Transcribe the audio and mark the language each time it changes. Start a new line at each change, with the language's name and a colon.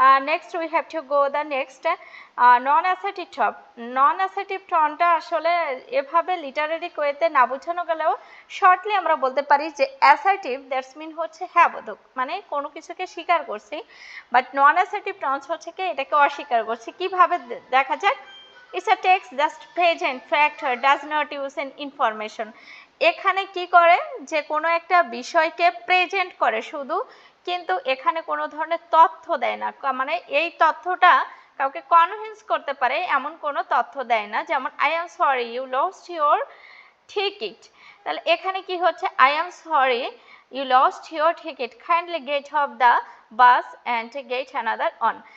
English: next we have to go the next
Bangla: non assertive টোনটা আসলে এভাবে Literary ওয়েতে না বোঝানো গেলেও শর্টলি আমরা বলতে পারি যে অ্যাসার্টিভ, দ্যাটস মিন হচ্ছে হ্যাঁ বোধক, মানে কোনো কিছুকে স্বীকার করছি, বাট নন অ্যাসার্টিভ টোনস হচ্ছে কি এটাকে অস্বীকার করছি। কিভাবে দেখা যাক,
English: It's a text just present fact or does not use an information.
Bangla: এখানে কি করে যে কোনো একটা বিষয়কে প্রেজেন্ট করে শুধু, কিন্তু এখানে কোনো ধরনের তথ্য দেয় না, মানে এই তথ্যটা কাউকে কনভিন্স করতে পারে এমন কোনো তথ্য দেয় না।
English: যেমন I am sorry you lost your ticket,
Bangla: তাহলে এখানে কি হচ্ছে
English: I am sorry you lost your ticket, kindly get off the bus and get another on.